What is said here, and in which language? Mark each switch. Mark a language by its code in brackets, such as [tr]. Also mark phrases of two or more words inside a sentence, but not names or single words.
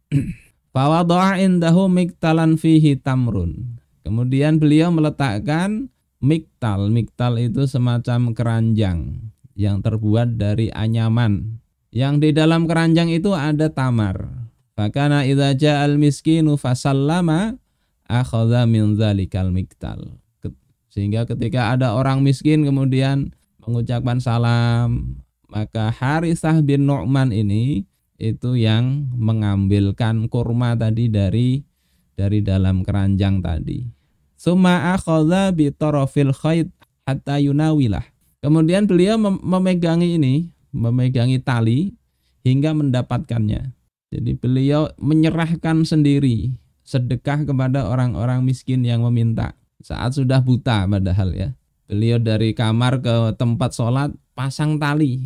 [ar] فوضع عنده مكتلا فيه تمر. [id] Kemudian beliau meletakkan miktal. Miktal itu semacam keranjang yang terbuat dari anyaman. Yang di dalam keranjang itu ada tamar. [ar] فكان إذا جاء المسكين فسلم أخذ من ذلك المكتل. [id] Sehingga ketika ada orang miskin kemudian mengucapkan salam, maka Harithah bin Nu'man ini itu yang mengambilkan kurma tadi dari dalam keranjang tadi. [ar] ثم أخذ بطرف الخيط حتى يناوله. [id] Kemudian beliau memegangi tali hingga mendapatkannya. Jadi beliau menyerahkan sendiri sedekah kepada orang-orang miskin yang meminta. Saat sudah buta padahal ya. Beliau dari kamar ke tempat sholat pasang tali.